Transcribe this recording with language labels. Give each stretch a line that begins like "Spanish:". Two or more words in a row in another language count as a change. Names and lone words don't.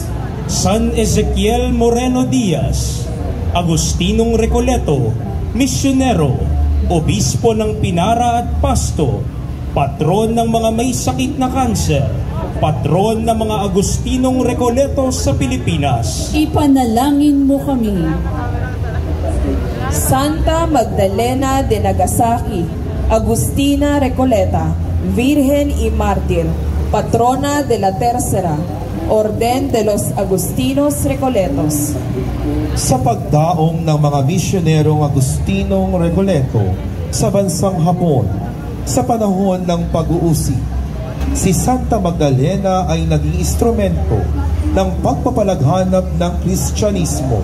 Filipino: San Ezequiel Moreno Diaz, Agustinong Recoleto, misyonero, obispo ng Pinara at Pasto, patron ng mga may sakit na kanser, patron ng mga Agustinong Recoleto sa Pilipinas. Ipanalangin mo kami.
Spanish: Santa Magdalena de Nagasaki, Agustina Recoleta, Virgen y Mártir, patrona de la Tercera, Orden de los Agustinos Recoletos.
Filipino: Sa pagdaong ng mga misyonerong Agustinong Recoleto sa bansang Hapon, sa panahon ng pag-uusig, si Santa Magdalena ay naging instrumento ng pagpapalaghanap ng Kristyanismo.